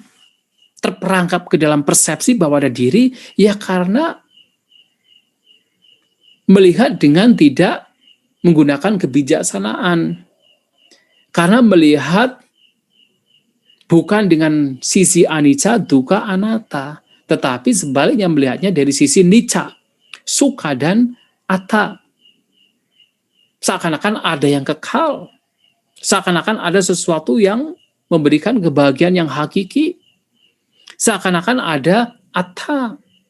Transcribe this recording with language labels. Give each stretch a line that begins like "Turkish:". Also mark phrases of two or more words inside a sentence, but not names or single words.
Indonesian: Terperangkap ke dalam persepsi bahwa ada diri, ya karena melihat dengan tidak menggunakan kebijaksanaan. Karena melihat bukan dengan sisi anicca, dukkha, anatta, tetapi sebaliknya melihatnya dari sisi nicca, sukha dan atta. Seakan-akan ada yang kekal. Seakan-akan ada sesuatu yang memberikan kebahagiaan yang hakiki. Seakan-akan ada atta.